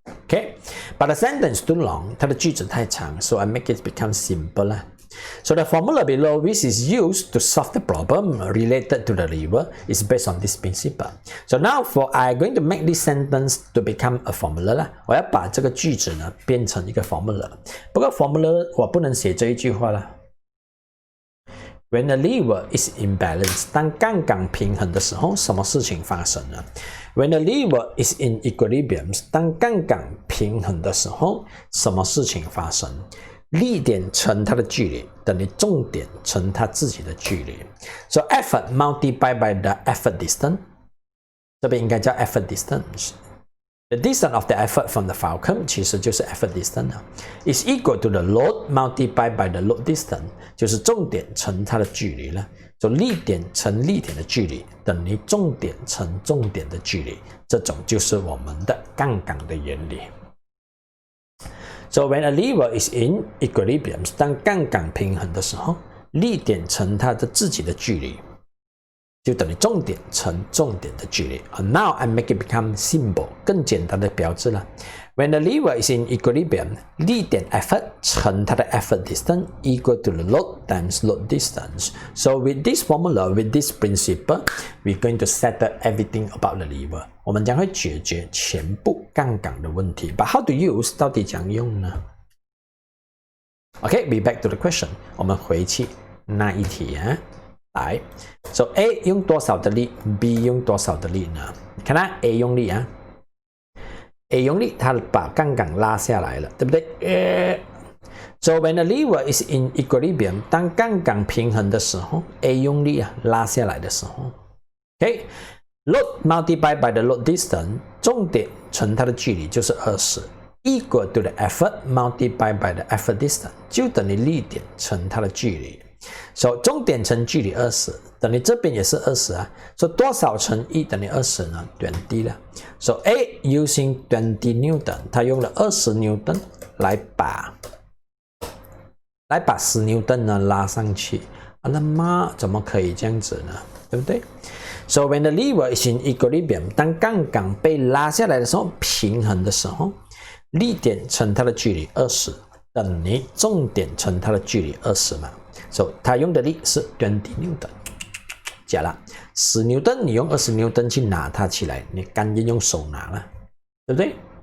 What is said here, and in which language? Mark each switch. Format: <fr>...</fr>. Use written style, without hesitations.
<en>Okay, but the sentence too long，</en> <zh>它的句子太长</zh> <en>，so I make it become simple So the formula below, which is used to solve the problem related to the lever, is based on this principle. So now I'm going to make this sentence to become a formula</en> <zh>我要把这个句子呢变成一个</zh> <en>formula。</en> <zh>不过 formula 我不能写这一句话了。</zh> <en>When a lever is imbalanced，</en> <zh>当杠杆平衡的时候，什么事情发生呢 ？</zh> <en>When a lever is in equilibrium，</en> <zh>当杠杆平衡的时候，什么事情发生？力点乘它的距离等于重点乘它自己的距离。</zh> <en>So effort multiplied by the effort distance，</en> <zh>这边应该叫</zh> <en>effort distance。The distance of the effort from the Fulcrum</en> <zh>其实就是</zh> <en>effort distance is equal to the load multiplied by the load distance，</en> <zh>就是重点乘它的距离了。 So 力点乘力点的距离等于重点乘重点的距离，这种就是我们的杠杆的原理。</zh> <en>So when a lever is in equilibrium，</en> <zh>当杠杆平衡的时候，力点乘它的自己的距离，就等于重点乘重点的距离。</zh> <en>And now I make it become simple，</en> <zh>更简单的标志了。</zh> <en>When the lever is in equilibrium, 力点 effort</en> <zh>乘它的</zh> <en>effort distance equal to the load times load distance. So with this formula, with this principle, we're going to settle everything about the lever.</en> <zh>我们将会解决全部杠杆的问题。</zh> <en>But how to use?</en> <zh>到底怎样用呢？</zh> <en>Okay, be back to the question.</en> <zh>我们回去那一题啊。来 ，So A 用多少的力 ，B 用多少的力呢？你看啊 ，A 用力啊。 A 用力，它把杠杆拉下来了，对不对？</zh> <en>So when the lever is in equilibrium，</en> <zh>当杠杆平衡的时候 ，A 用力啊拉下来的时候 ，OK，</zh> <en>load multiplied by the load distance，</en> <zh>重点乘它的距离就是20 ，</zh> <en>equal to the effort multiplied by the effort distance，</en> <zh>就等于力点乘它的距离。 So 重点乘距离20，等于这边也是20啊。 So 多少乘1等于20呢？20了。</zh> <en>So A using 20 Newton，</en> <zh>它用了20 Newton 来把10 Newton 呢拉上去。那妈怎么可以这样子呢？对不对 ？</zh> <en>So when the lever is in equilibrium，</en> <zh>当杠杆被拉下来的时候，平衡的时候，力点乘它的距离20等于重点乘它的距离20嘛。 So 它用的力是20 Newton， 假了10 Newton， 你用20 Newton 去拿它起来，你甘愿用手拿了，对不对？</zh>